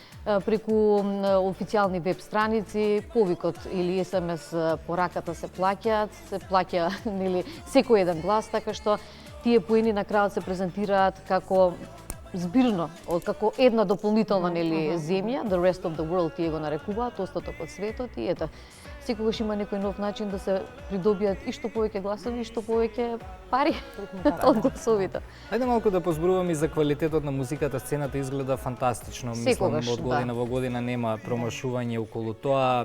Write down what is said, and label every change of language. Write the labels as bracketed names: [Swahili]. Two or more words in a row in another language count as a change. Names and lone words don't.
[Macedonian] преку официјални веб страници, повикот или СМС пораката се плаќа нели секој еден глас, така што тие поени на крајот се презентираат како збирно, како една дополнителна нели земја, [English] the rest of the world [Macedonian] тие го нарекуваат, остаток од светот, и ето, секогаш има некој нов начин да се придобијат и што повеќе гласови и што повеќе пари од гласовите. Ајде малку да позборуваме и за квалитетот на музиката. Сцената изгледа фантастично. Мислам, од година во година нема промашување околу тоа.